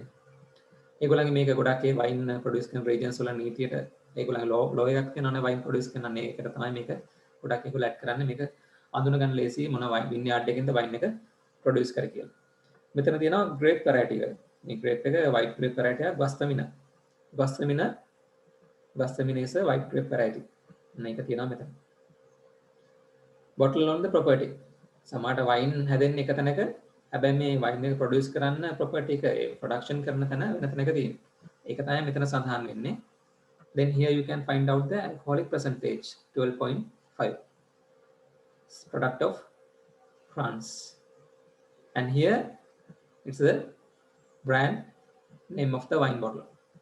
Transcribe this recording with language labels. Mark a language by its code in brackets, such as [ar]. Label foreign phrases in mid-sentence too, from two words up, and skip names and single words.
[si] ඒගොල්ලන්ගේ මේක ගොඩක් ඒ [en] wine produce [si] කරන රීජන්ස් වල නීතියට ඒගොල්ලන්ගේ ලෝ එකක් තියෙනවානේ [en] wine produce [si] කරනනේ ඒකට තමයි මේක ගොඩක් ඒගොල්ලෝ ඇඩ් කරන්නේ මේක අඳුන ගන්න ලේසි මොන [en] wine yard [si] එකකින්ද වයින් එක ප්‍රොඩියුස් කර කියලා. මෙතන තියෙනවා [en] grape variety [si] එක. මේ ග්‍රේප් එක [en] white grape variety [si] එක ගස්තමින [en] is a white grape variety. [si] මේක තියෙනවා මෙතන. [en] bottle on the property. [si] සමහරට වයින් හැදෙන්නේ එක තැනක හැබැයි මේ වයින් එක ප්‍රොඩියුස් කරන්න ප්‍රොපර්ටි එක ප්‍රොඩක්ෂන් කරන තැන වෙන තැනක තියෙනවා. ඒක තමයි මෙතන සඳහන් වෙන්නේ. [en] Then here you can find out the alcoholic percentage 12.5. Product of France. And here it's the brand name of the wine bottle.